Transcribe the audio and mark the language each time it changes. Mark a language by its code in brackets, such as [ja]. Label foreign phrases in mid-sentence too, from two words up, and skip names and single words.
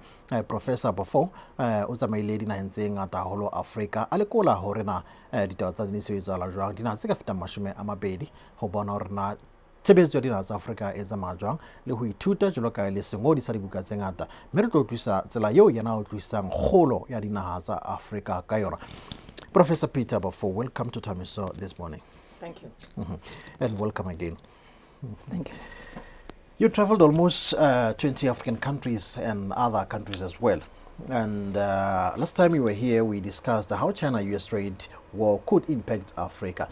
[st] Professor Baofu o tsamaile dinaheng tse ngata haholo Afrika a lekola hore na ditaba tsa di sebetsa jwang dinaha tse ka fetang 20 ho bona hore na tshebetso ya dinaha tsa Afrika e tsamaya jwang le ho ithuta jwalo ka le sengodi sa dibuka tse ngata mme re tlo tlisa tsela eo yena o tlisang kgolo ya dinaha tsa Afrika ka yona. [en] Professor Peter Baofu, welcome to Tamiso this morning. Thank you. And welcome again. Thank you. You traveled almost 20 African countries and other countries as well. And last time you were here, we discussed how China-US trade war could impact Africa.